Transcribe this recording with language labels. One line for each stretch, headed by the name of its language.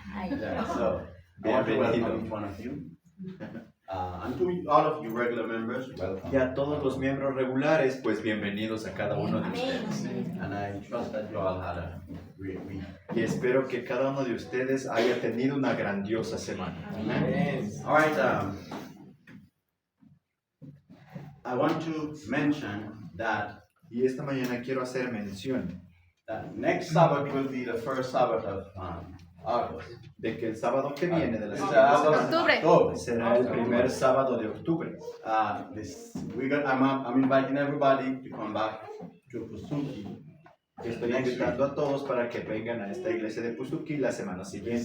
English: Yeah, so I want to welcome each one of you. And to all of you regular members, welcome.
Spanish: Y a todos los miembros regulares, pues bienvenidos a cada uno de ustedes.
English: And I trust that you all had a great week.
Spanish: Y espero que cada uno de ustedes haya tenido una grandiosa semana.
English: All right. I want to mention that
Spanish: Y esta mañana quiero hacer mención
English: next Sabbath will be the first Sabbath of August.
Spanish: de que el sábado que viene de la
English: It's,
Spanish: siguiente semana
English: October.
Spanish: será el primer sábado de octubre.
English: I'm inviting everybody to come back to Kusuki.
Spanish: Estoy invitando a todos para que vengan a esta iglesia de Puzuki la semana siguiente.